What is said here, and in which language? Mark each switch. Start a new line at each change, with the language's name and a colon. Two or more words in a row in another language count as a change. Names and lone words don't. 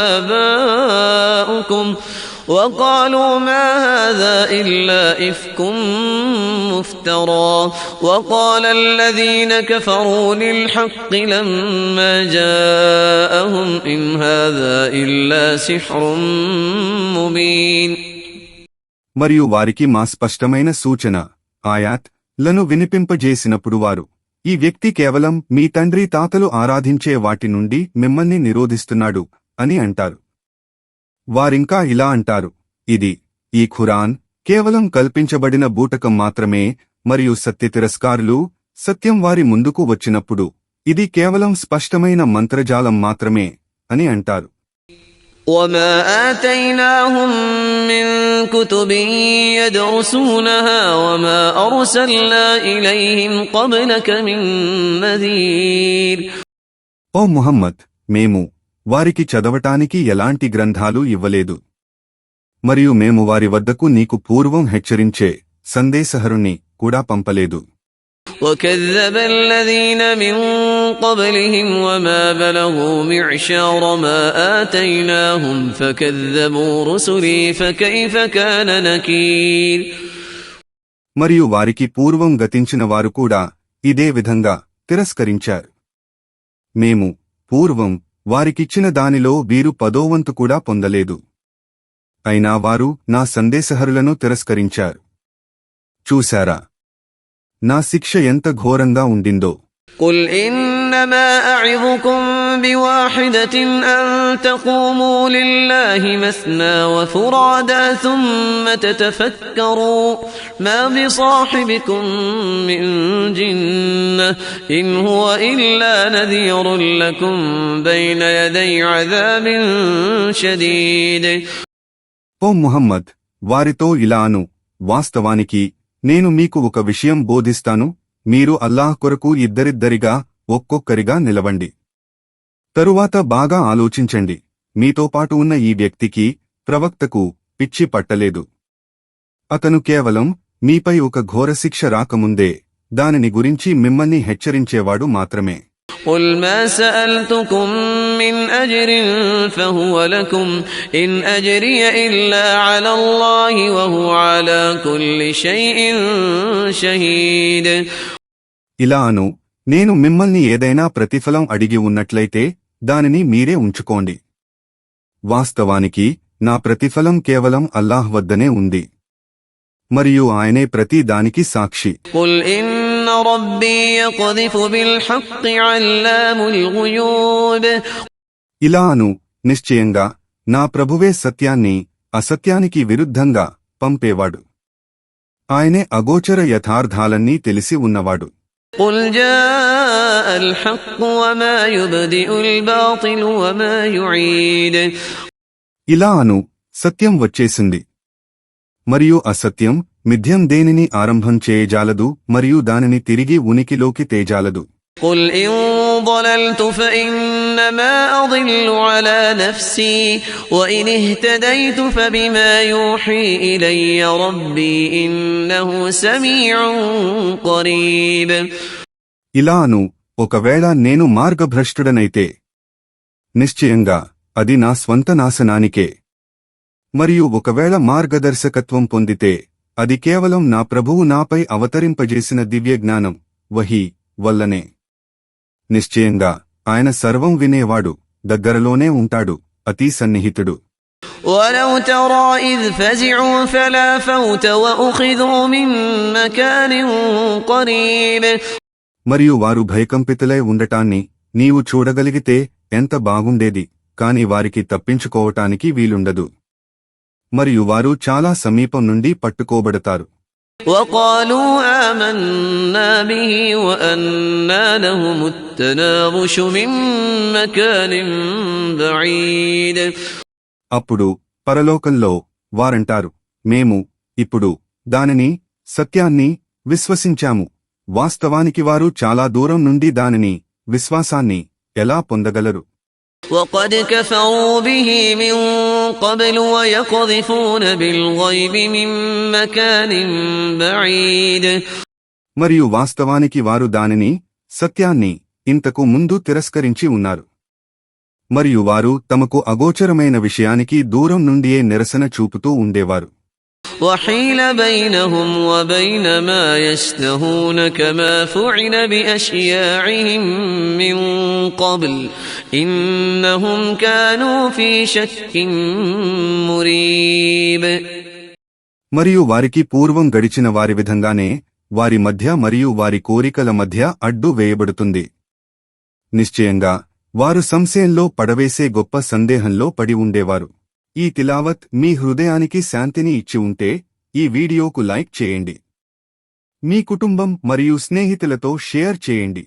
Arabic: آبَاؤُكُمْ وقالوا ما هذا إلا إفك مفترى وقال الذين كفروا للحق لما جاءهم إن هذا إلا سحر مبين.
Telugu: మరియు వారికి మా స్పష్టమైన సూచన ఆయాత్ లను వినిపింపజేసినప్పుడు వారు, ఈ వ్యక్తి కేవలం మీ తండ్రి తాతలు ఆరాధించే వాటి నుండి మిమ్మల్ని నిరోధిస్తున్నాడు అని అంటారు. వారింకా ఇలా అంటారు, ఈ ఖురాన్ కేవలం కల్పించబడిన బూటకం మాత్రమే, మరియు సత్యతిరస్కారులు సత్యం వారి ముందుకు వచ్చినప్పుడు ఇది కేవలం స్పష్టమైన మంత్రజాలం మాత్రమే అని అంటారు.
Arabic: وما آتيناهم من كتب يدرسونها وما أرسلنا إليهم قبلك من نذير.
Telugu: ఓ ముహమ్మద్, మేము వారికి చదవటానికి ఎలాంటి గ్రంథాలు ఇవ్వలేదు, మరియు మేము వారి వద్దకు నీకు పూర్వం హెచ్చరించే సందేశహరుణ్ణి కూడా పంపలేదు.
Arabic: وكذب الذين من قبلهم وما بلغوا معشار ما آتيناهم فكذبوا رسلي فكيف كان نكير.
Telugu: మరియు వారికి పూర్వం గతించిన వారు కూడా ఇదే విధంగా తిరస్కరించారు. మేము పూర్వం వారికిచ్చిన దానిలో వీరు 10వ వంతు కూడా పొందలేదు, అయినా వారు నా సందేశహరులను తిరస్కరించారు. చూశారా నా శిక్ష ఎంత ఘోరంగా ఉండిందో.
Arabic: قل إنما أعظكم بواحدة أن تقوموا لله مثنى وفرادا ثم تتفكروا ما بصاحبكم من جنة إن هو إلا نذير لكم بين يدي عذاب شديد.
Telugu: ఓ ముహమ్మద్, వారితో ఇలాను, వాస్తవానికి నేను మీకు ఒక విషయం బోధిస్తాను, మీరు అల్లాహ్ కొరకు ఇద్దరిద్దరిగా ఒక్కొక్కరిగా నిలవండి. తరువాత బాగా ఆలోచించండి, మీతో పాటు ఉన్న ఈ వ్యక్తికి, ప్రవక్తకు, పిచ్చి పట్టలేదు. అతను కేవలం మీపై ఒక ఘోరశిక్ష రాకముందే దానిని గురించి మిమ్మల్ని హెచ్చరించేవాడు మాత్రమే.
Arabic: قل ما سألتكم من أجر فهو لكم إن أجري إلا على الله وهو على كل شيء شهيد.
Telugu: ఇలా అను, నేను మిమ్మల్ని ఏదైనా ప్రతిఫలం అడిగి ఉన్నట్లయితే దానిని మీరే ఉంచుకోండి. వాస్తవానికి నా ప్రతిఫలం కేవలం అల్లాహ్ వద్దనే ఉంది, మరియు ఆయనే ప్రతి దానికి సాక్షి.
Arabic: قل إن ربي يقذف بالحق علام الغيوب.
Telugu: ఇలా అను, నిశ్చయంగా నా ప్రభువే సత్యాన్ని అసత్యానికి విరుద్ధంగా పంపేవాడు. ఆయనే అగోచర యథార్థాలన్నీ తెలిసి ఉన్నవాడు.
Arabic: قل جاء الحق وما يبدئ الباطل وما يعيد.
Telugu: ఇలా అను, సత్యం వచ్చేసింది, మరియు అసత్యం మిథ్యం దేనిని ఆరంభం చేయజాలదు మరియు దానిని తిరిగి ఉనికిలోకి తేజాలదు.
Arabic: قل إن ضللت فإنما أضل على نفسي وإن اهتديت فبما يوحي إلي ربي إنه سميع قريب.
Telugu: ఇలా అను, ఒకవేళ నేను మార్గభ్రష్టుడనైతే నిశ్చయంగా అది నా స్వంత నాశనానికే, మరియు ఒకవేళ మార్గదర్శకత్వం పొందితే అది కేవలం నా ప్రభువు నాపై అవతరింపజేసిన దివ్యజ్ఞానం వహీ వల్లనే. నిశ్చయంగా ఆయన సర్వం వినేవాడు, దగ్గరలోనే ఉంటాడు, అతి సన్నిహితుడు.
Arabic: ولو ترى إذ فزعوا فلا فوت وأخذوا من مكان قريب.
Telugu: మరియు వారు భయకంపితులై ఉండటాన్ని నీవు చూడగలిగితే ఎంత బాగుండేది, కాని వారికి తప్పించుకోవటానికి వీలుండదు, మరియు వారు చాలా సమీపం నుండి పట్టుకోబడతారు.
Arabic: وقالوا آمنا به وأنى لهم التناوش من مكان بعيد.
Telugu: అప్పుడు పరలోకంలో వారంటారు, మేము ఇప్పుడు దానిని, సత్యాన్ని విశ్వసించాము. వాస్తవానికి వారు చాలా దూరం నుండి దానిని, విశ్వాసాన్ని ఎలా పొందగలరు?
Arabic: وقد كفروا به من قبل ويقذفون بالغيب من مكان بعيد.
Telugu: మరియు వాస్తవానికి వారు దానిని, సత్యాన్ని ఇంతకు ముందు తిరస్కరించి ఉన్నారు, మరియు వారు తమకు అగోచరమైన విషయానికి దూరం నుండియే నిరసన చూపుతూ ఉండేవారు.
Arabic: وحيل بينهم وبين ما يشتهون كما فعل بأشياعهم من قبل إنهم كانوا في شك مريب.
Telugu: మరియు వారికి పూర్వం గడిచిన వారి విధంగానే వారి మధ్య మరియు వారి కోరికల మధ్య అడ్డు వేయబడుతుంది. నిశ్చయంగా వారు సంశయంలో పడవేసే గొప్ప సందేహంలో పడి ఉండేవారు. ఈ తిలావత్ మీ హృదయానికి శాంతిని ఇచ్చి ఉంటే ఈ వీడియోకు లైక్ చేయండి, మీ కుటుంబం మరియు స్నేహితులతో షేర్ చేయండి.